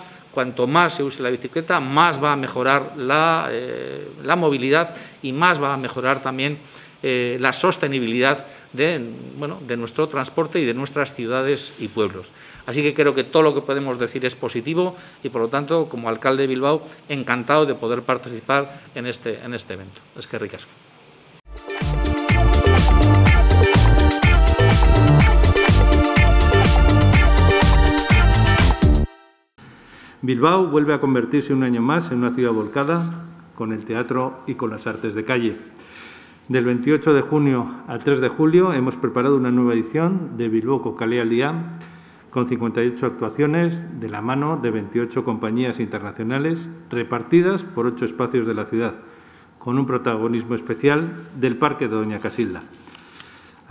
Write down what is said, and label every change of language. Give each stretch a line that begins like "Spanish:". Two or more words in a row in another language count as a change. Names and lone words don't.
Spanish: Cuanto más se use la bicicleta, más va a mejorar la movilidad y más va a mejorar también la sostenibilidad de nuestro transporte y de nuestras ciudades y pueblos. Así que creo que todo lo que podemos decir es positivo y, por lo tanto, como alcalde de Bilbao, encantado de poder participar en este evento.
Basque: Eskerrik asko.
Spanish: Bilbao vuelve a convertirse un año más en una ciudad volcada con el teatro y con las artes de calle. Del 28 de junio al 3 de julio hemos preparado una nueva edición de Bilboko Kale al Día con 58 actuaciones de la mano de 28 compañías internacionales repartidas por 8 espacios de la ciudad, con un protagonismo especial del Parque de Doña Casilda.